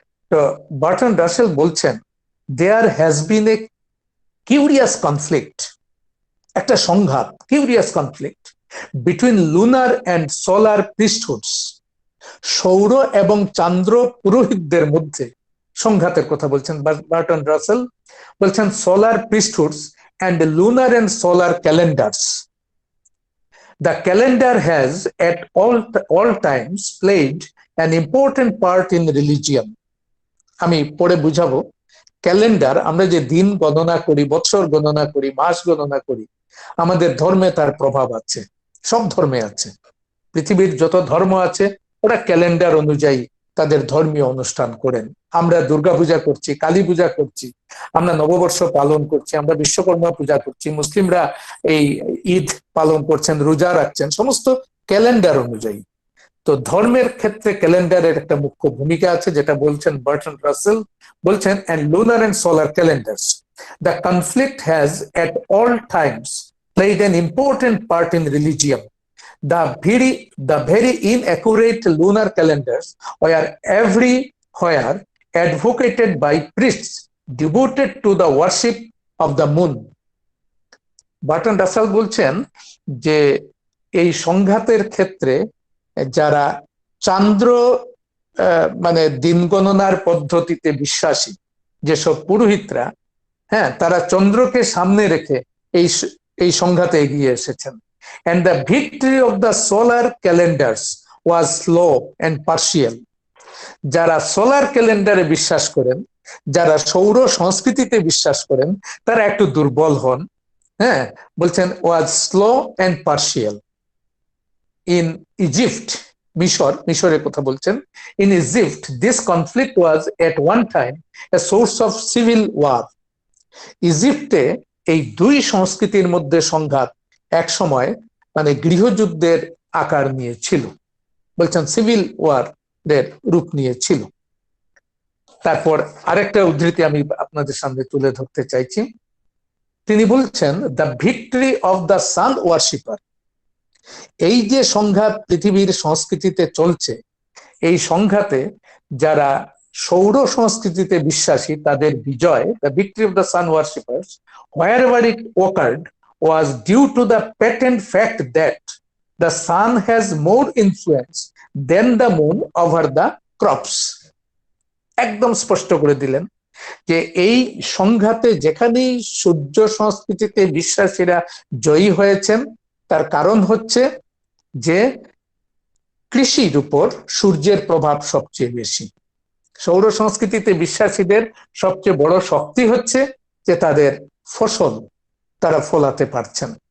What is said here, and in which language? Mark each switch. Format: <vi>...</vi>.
<bn>তো বার্ট্রান্ড রাসেল বলছেন,</bn> <en>there has been a curious conflict,</en> <bn>একটা সংঘাত,</bn> <en>Curious conflict between lunar and solar priesthoods.</en> <bn>সৌর এবং চান্দ্র পুরোহিতদের মধ্যে সংঘাতের কথা বলছেন বার্ট্রান্ড রাসেল। বলছেন</bn> <en>Solar priesthoods and lunar and solar calendars. The calendar has at all times played an important part in religion.</en> <bn>আমি পরে বুঝাবো। ক্যালেন্ডার, আমরা যে দিন গণনা করি, বৎসর গণনা করি, মাস গণনা করি, আমাদের ধর্মে তার প্রভাব আছে, সব ধর্মে আছে। পৃথিবীর যত ধর্ম আছে ওরা ক্যালেন্ডার অনুযায়ী তাদের ধর্মীয় অনুষ্ঠান করেন। আমরা দুর্গাপূজা করছি, কালী পূজা করছি, আমরা নববর্ষ পালন করছি, আমরা বিশ্বকর্মা পূজা করছি, মুসলিমরা এই ঈদ পালন করছেন, রোজা রাখছেন, সমস্ত ক্যালেন্ডার অনুযায়ী। তো ধর্মের ক্ষেত্রে ক্যালেন্ডারের একটা মুখ্য ভূমিকা আছে, যেটা বলছেন বার্ট্রান্ড রাসেল। বলছেন,</bn> <en>and lunar and solar calendars, the conflict has at all times played an important part in religion. The very inaccurate lunar calendars were everywhere advocated by priests devoted to the worship of the moon.</en> <bn>Bertrand Rasel বলছেন যে এই সংঘাতের ক্ষেত্রে যারা চান্দ্র মানে দিন গণনার পদ্ধতিতে বিশ্বাসী যেসব পুরোহিতরা, হ্যাঁ, তারা চন্দ্রকে সামনে রেখে এই সংঘাতে এগিয়ে এসেছেন।</bn> <en>And the victory of the solar calendars was slow and partial.</en> <bn>যারা সোলার ক্যালেন্ডারে বিশ্বাস করেন, যারা সৌর সংস্কৃতিতে বিশ্বাস করেন, তারা একটু দুর্বল হন। হ্যাঁ, বলছেন</bn> <en>was slow and partial. In Egypt,</en> <bn>মিশরের কথা বলছেন,</bn> <en>in Egypt this conflict was at one time a source of civil war.</en> <bn>ইজিপ্টে এই দুই সংস্কৃতির মধ্যে সংঘাত এক সময় মানে গৃহযুদ্ধের আকার নিয়েছিল। বলছেন সিভিল ওয়ার এর রূপ নিয়েছিল। তারপর আরেকটা উদ্ধৃতি আমি আপনাদের সামনে তুলে ধরতে চাইছি। তিনি বলছেন,</bn> <en>The victory of the sun worshipper.</en> <bn>এই যে সংঘাত পৃথিবীর সংস্কৃতিতে চলছে, এই সংঘাতে যারা সৌর সংস্কৃতিতে বিশ্বাসী তাদের বিজয়,</bn> <en>The victory of the sun worshippers, wherever it occurred was due to the patent fact that the sun has more influence than the moon over the crops.</en> <bn>একদম স্পষ্ট করে দিলেন যে এই সংঘাতে যেখানেই সূর্য সংস্কৃতিতে বিশ্বাসীরা জয়ী হয়েছেন, তার কারণ হচ্ছে যে কৃষির উপর সূর্যের প্রভাব সবচেয়ে বেশি। সৌর সংস্কৃতিতে বিশ্বাসীদের সবচেয়ে বড় শক্তি হচ্ছে যে তাদের ফসল তারা ফলাতে পারছেন।</bn>